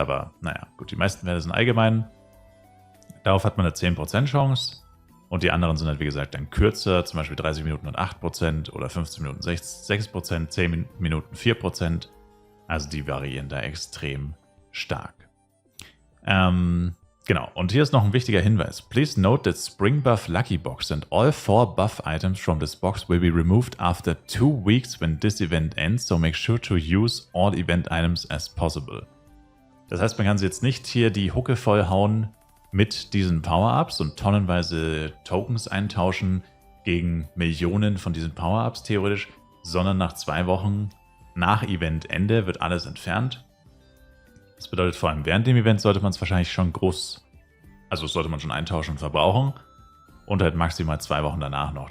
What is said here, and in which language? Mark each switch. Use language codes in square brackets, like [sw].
[de] Aber naja, gut, die meisten Werte sind allgemein. Darauf hat man eine 10% Chance. Und die anderen sind halt, wie gesagt, dann kürzer, zum Beispiel 30 Minuten und 8% oder 15 Minuten 6%, 10 Minuten 4%. Also die variieren da extrem stark. Genau, und hier ist noch ein wichtiger Hinweis. [en] Please note that Spring Buff Lucky Box and all 4 buff items from this box will be removed after 2 weeks when this event ends, so make sure to use all event items as possible. [de] Das heißt, man kann sie jetzt nicht hier die Hucke vollhauen mit diesen Power-Ups und tonnenweise Tokens eintauschen gegen Millionen von diesen Power-Ups theoretisch, sondern nach 2 Wochen nach Eventende wird alles entfernt. Das bedeutet, vor allem während dem Event sollte man es wahrscheinlich schon sollte man schon eintauschen und verbrauchen und halt maximal 2 Wochen danach noch.